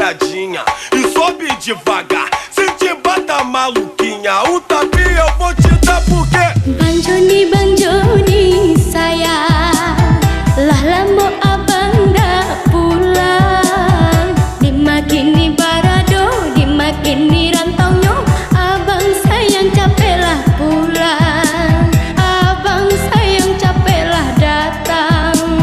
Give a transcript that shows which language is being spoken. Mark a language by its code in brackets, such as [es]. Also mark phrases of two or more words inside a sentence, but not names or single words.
[pt] safadinha e sobe devagar. Se te bata maluquinha, o tapinha eu vou te dar porque [min] Bang Joni sayang, lah lama abang dak pulang. Dimakini barado, dimakini rantaunya, abang sayang capeklah pulang, abang sayang capeklah datang.